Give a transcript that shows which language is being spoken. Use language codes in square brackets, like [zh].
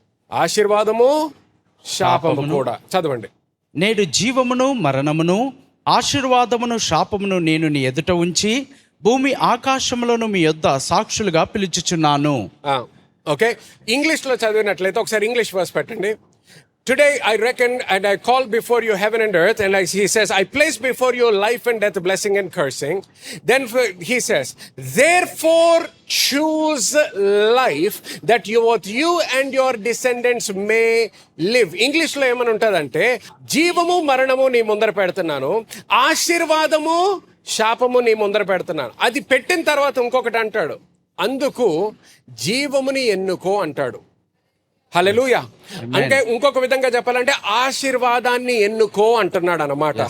[te] ఆశీర్వాదము శాపము కూడా. చదవండి. నేడు జీవమును మరణమును, ఆశీర్వాదమును శాపమును నేను నీ ఎదుట ఉంచి భూమి ఆకాశములను మీ యొద్ద సాక్షులుగా పిలుచుచున్నాను. ఓకే, ఇంగ్లీష్లో చదివినట్లయితే ఒకసారి ఇంగ్లీష్ వర్స్ పెట్టండి. [en] Today I reckon and I call before you heaven and earth, and he says, I place before you life and death, blessing and cursing. Then he says, therefore choose life that you and your descendants may live. [te] ఇంగ్లీష్లో ఏమని ఉంటుందంటే, జీవము మరణము నీ ముందర పెడుతున్నాను, ఆశీర్వాదము శాపము నీ ముందర పెడుతున్నాను. అది పెట్టిన తర్వాత ఇంకొకటి అంటాడు, అందుకు జీవముని ఎన్నుకో అంటాడు. హల్లెలూయా. అంటే ఇంకొక విధంగా చెప్పాలంటే ఆశీర్వాదాన్ని ఎన్నుకో అంటున్నాడు అన్నమాట.